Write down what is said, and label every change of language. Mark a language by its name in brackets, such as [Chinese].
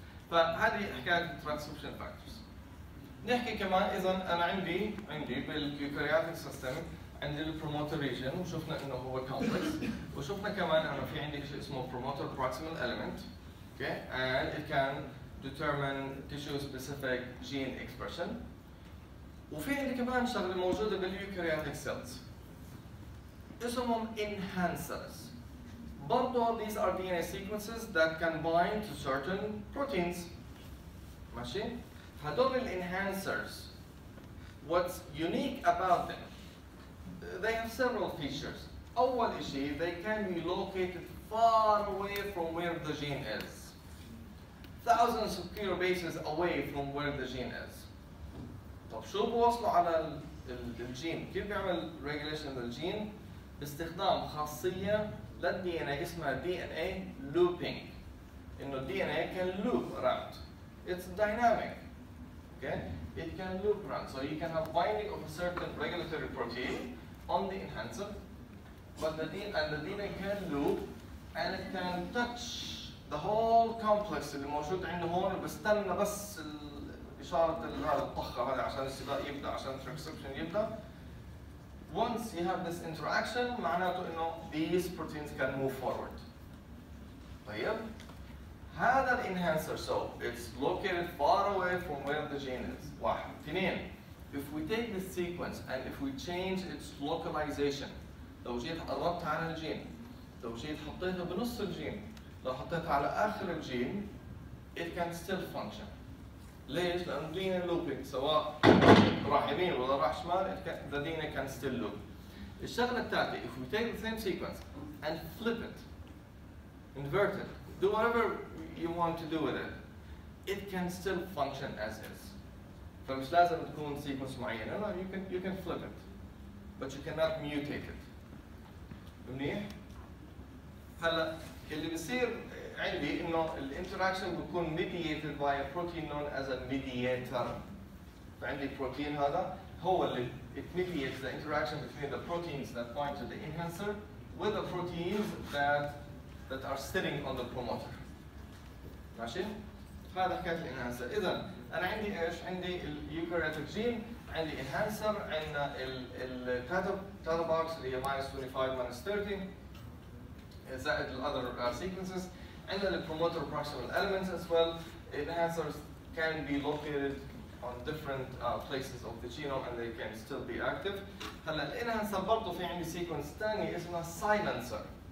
[Arabic] فهذه حكاية transcription factors. نحكي كمان إذا أنا عندي باليوكاريوتيك سيستم عندي البروموتر ريجن وشفنا انه هو كومبلكس، وشفنا كمان انه في عندي شيء اسمه بروموتر بروكسيمال element, [English] okay, and it can determine tissue specific gene expression. [Arabic] وفي عندي كمان شغله موجوده باليوكاريوتيك سيلز اسمهم enhancers. [English] برضه these are DNA sequences that can bind to certain proteins. ماشي؟ هدول enhancers, what's unique about them? They have several features. [Arabic] أول شيء, [English] they can be located far away from where the gene is. Thousands of kilobases away from where the gene is. [Arabic] طب شو بوصلوا على الجين؟ كيف بيعمل regulation للجين؟ باستخدام خاصية للدي ان اي اسمها [English] DNA looping. [Arabic] إنه الدي ان اي [English] can loop around. It's dynamic. Okay? It can loop around. So you can have binding of a certain regulatory protein on the enhancer, but the DNA can loop and it can touch the whole complex [Arabic] اللي موجود عنده هون، وبستنى بس إشارة الطخة هذه عشان السباق يبدأ، عشان الترانسكريبشن يبدأ. [English] Once you have this interaction [Arabic] معناته إنه [English] these proteins can move forward. [Arabic] طيب هذا الانهانسر [English] so it's located far away from where the gene is. [Arabic] واحد. اثنين, [English] if we take this sequence and if we change its localization, [Arabic] لو جيت قربت على الجين، لو جيت حطيتها بنص الجين، لو حطيتها على آخر الجين, [English] it can still function. [Arabic] ليش؟ لأنه DNA looping سواء راح يمين ولا راح شمال, [English] the DNA can still loop. [Arabic] الشغلة الثالثة, [English] if we take the same sequence and flip it, invert it, do whatever you want to do with it, it can still function as is. [Arabic] فمش لازم تكون sequence معينة. [English] No, you can flip it, but you cannot mutate it. [Arabic] منيح؟ هلا اللي بيصير عندي إنه الانتراكشن بيكون mediated [English] by a protein known as a mediator. [Arabic] فعندي [English] protein [Arabic] هذا هو اللي [English] it mediates the interaction between the proteins that bind to the enhancer with the proteins that are sitting on the promoter. [Arabic] ماشي؟ هذا حكاية الانهانسر. إذا أنا عندي إيش؟ عندي اليوكاريوتيك جين، عندي انهانسر، عندنا التاتا بوكس اللي هي [English] -25 -30 [Arabic] زائد الأذر sequences. [English] عندنا البروموتر proximal elements as well. Enhancers can be located on different places of the genome and they can still be active. [Arabic] هلا الانهانسر برضه في عندي sequence ثاني اسمها silencer.